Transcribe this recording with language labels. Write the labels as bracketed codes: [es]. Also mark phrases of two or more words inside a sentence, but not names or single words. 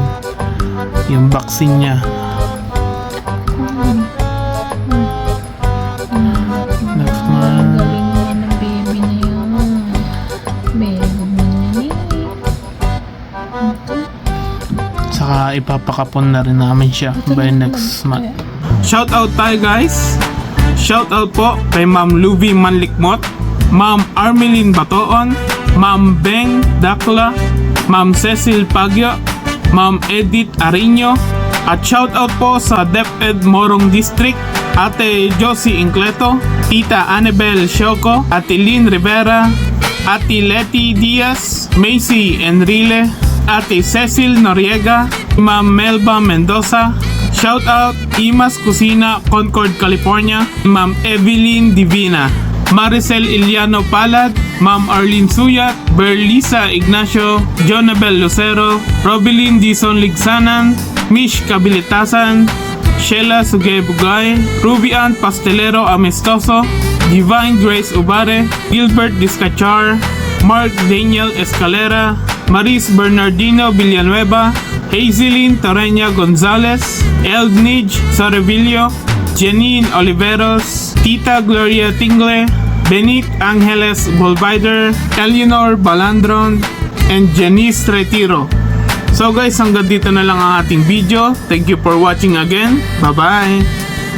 [tl] Yung vaccine niya. [en] Next month. [tl] Galing naman ng baby na yun. [en] Very good [tl] naman yan Saka ipapakapon na rin namin siya [en] by next month. Shout out [tl] tayo guys. [en] Shout out [tl] po kay Ma'am Luby Manlikmot, Ma'am Armelin Batoon, Ma'am Beng Dakla, Ma'am Cecil Pagyo, Ma'am Edith Arino, at [en] shout out [tl] po sa DepEd Morong District, Ate Josie Incleto, Tita Annabel Shoko, Ate Lynn Rivera, Ate Letty Diaz, Macy Enrile, Ate Cecil Noriega, Ma'am Melba Mendoza. [en] Shout out Imas Kusina, Concord, California, Ma'am Evelyn Divina, Maricel Iliano Palad, Ma'am Arlene Suyat, Berlisa Ignacio, Jonabel Lucero, Robilyn Dizon Ligsanan, Mish Kabilitasan, Sheila Sugay Bugay, Rubian Pastelero Amistoso, Divine Grace Ubare, Gilbert Discachar, Mark Daniel Escalera, Maris Bernardino Villanueva, Hazelyn Torreña Gonzalez, Eldnij Sorevillo, Janine Oliveros, Tita Gloria Tingle, Benit Angeles Bolbider, Eleanor Balandron, and Janice Retiro. [tl] So guys, hanggang dito na lang ang ating video. [en] Thank you for watching again. Bye-bye!